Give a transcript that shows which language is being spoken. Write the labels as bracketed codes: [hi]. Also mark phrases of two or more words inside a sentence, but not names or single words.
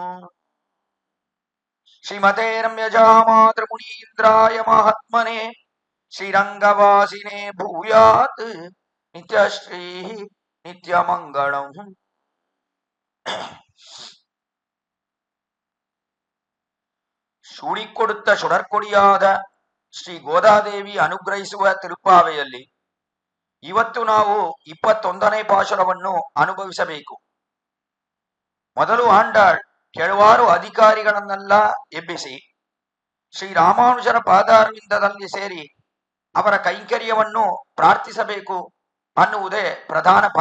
[sa] ಶ್ರೀಮತೆ ರಮ್ಯಜಾ ಮಾತೃಮುನೀಂದ್ರಾಯ ಮಹಾತ್ಮನೆ ಶ್ರೀರಂಗವಾಸಿನೇ ಭೂಯಾತ್ ನಿತ್ಯಶ್ರೀ ನಿತ್ಯಮಂಗಳಂ. [kn] ಶೂಡಿಕೊಡುತ್ತ ಸುಡರ್ಕೊಡಿಯಾದ ಶ್ರೀ ಗೋದಾದೇವಿ ಅನುಗ್ರಹಿಸುವ ತಿರುಪಾವೆಯಲ್ಲಿ ಇವತ್ತು ನಾವು 21ನೇ ಪಾಶುರವನ್ನು ಅನುಭವಿಸಬೇಕು. ಮೊದಲು ಆಂಡಾಳ್ ಕೆಲವಾರು ಅಧಿಕಾರಿಗಳನ್ನೆಲ್ಲ ಎಬ್ಬಿಸಿ ಶ್ರೀರಾಮಾನುಜರ ಪಾದಾರವಿಂದದಲ್ಲಿ ಸೇರಿ ಅವರ ಕೈಂಕರ್ಯವನ್ನು ಪ್ರಾರ್ಥಿಸಬೇಕು ಅನ್ನುವುದೇ ಪ್ರಧಾನ ಫಲ.